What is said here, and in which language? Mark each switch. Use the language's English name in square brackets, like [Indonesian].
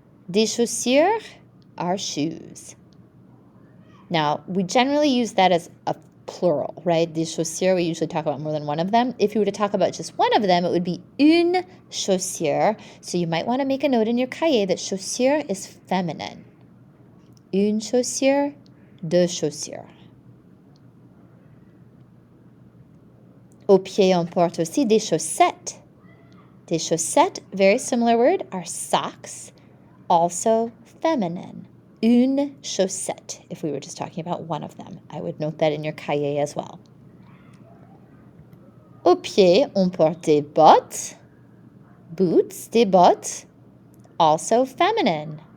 [English] Des chaussures are shoes. Now, we generally use that as a plural, right? Des chaussures, we usually talk about more than one of them. If you were to talk about just one of them, it would be une chaussure. So you might want to make a note in your cahier that chaussure is feminine. [French] Une chaussure, deux chaussures. Au pied, on porte aussi des chaussettes. [English] Des chaussettes, very similar word, are socks, also feminine. Une chaussette, if we were just talking about one of them. I would note that in your cahier as well. [French] Au pied, on porte des bottes. Boots, des bottes, [English] also feminine.